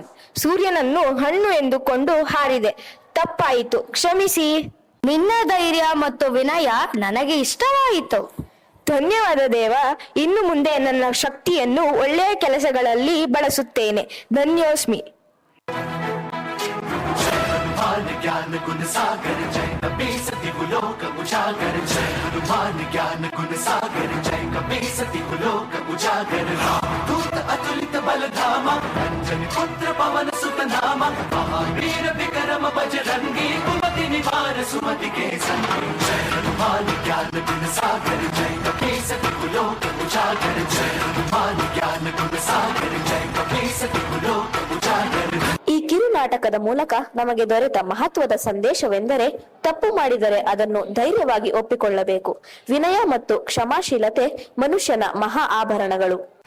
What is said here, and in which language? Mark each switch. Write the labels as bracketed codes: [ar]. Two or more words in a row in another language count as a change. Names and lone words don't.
[kn] ಸೂರ್ಯನನ್ನು ಹಣ್ಣು ಎಂದುಕೊಂಡು ಹಾರಿದೆ. ತಪ್ಪಾಯಿತು, ಕ್ಷಮಿಸಿ. ನಿನ್ನ ಧೈರ್ಯ ಮತ್ತು ವಿನಯ ನನಗೆ ಇಷ್ಟವಾಯಿತು. ಧನ್ಯವಾದ ದೇವ. ಇನ್ನು ಮುಂದೆ ನನ್ನ ಶಕ್ತಿಯನ್ನು ಒಳ್ಳೆಯ ಕೆಲಸಗಳಲ್ಲಿ ಬಳಸುತ್ತೇನೆ. ಧನ್ಯೋಸ್ಮಿ. [awa] ज्ञान गुण सागर जय कपी सती गुलोक उजागर जय हनुमान ज्ञान गुण सागर जय कपी सती गुलोक उजागर दूत अतुलित बल धामा अंजन पुत्र पवन सुत नामा महावीर विक्रम बजरंगी कुमति निवार सुमति के संगी जय हनुमान ज्ञान गुण सागर जय कपी सती गुलोक उजागर जय हनुमान ज्ञान गुण सागर जय कपी सती गुलोक उजागर. [kn] ಈ ಕಿರುನಾಟಕದ ಮೂಲಕ ನಮಗೆ ದೊರೆತ ಮಹತ್ವದ ಸಂದೇಶವೆಂದರೆ, ತಪ್ಪು ಮಾಡಿದರೆ ಅದನ್ನು ಧೈರ್ಯವಾಗಿ ಒಪ್ಪಿಕೊಳ್ಳಬೇಕು. ವಿನಯ ಮತ್ತು ಕ್ಷಮಾಶೀಲತೆ ಮನುಷ್ಯನ ಮಹಾ ಆಭರಣಗಳು.